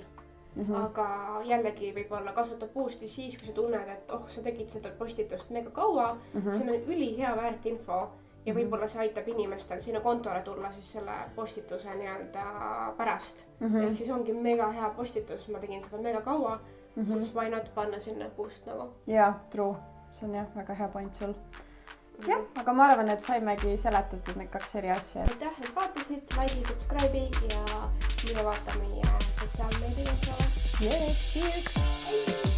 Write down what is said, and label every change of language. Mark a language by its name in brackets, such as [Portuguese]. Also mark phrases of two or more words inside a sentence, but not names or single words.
[Estonian] Aga jällegi võib-olla kasutab boost'i siis, kui sa tunned, et sa tegid seda postitust mega kaua, see on ülihea väärt info ja võib-olla see aitab inimestel sinu kontole tulla siis selle postituse pärast. Ehk siis ongi mega hea postitus, ma tegin seda mega kaua, siis [English] why not [Estonian] panna sinna boost nagu. Jaa, true. See on jah väga hea point sul. Jah, aga ma arvan, et saimegi seletatud need 2 eri asja. Aitäh, et vaatasid, [English] like, subscribe'i [Estonian] ja mine vaata meie sotsiaalmeedia. [English] Yes, cheers!